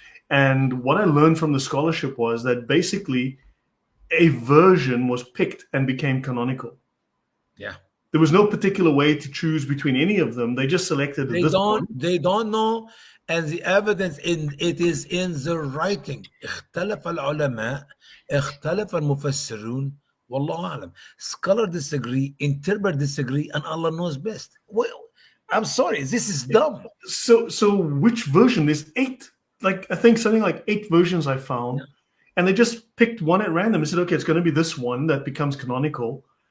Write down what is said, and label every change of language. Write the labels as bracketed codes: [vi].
[en] And what I learned from the scholarship was that basically a version was picked and became canonical. Yeah. There was no particular way to choose between any of them. They just selected this one. They don't know, and the evidence it is in the writing. [ar] اختلف العلماء, اختلف المفسرون, والله أعلم. [en] Scholars disagree, interpreters disagree, and Allah knows best. Well, I'm sorry, this is dumb. So which version? There's 8, I think something like 8 versions I found, and they just picked one at random and said, okay, it's going to be this one that becomes canonical.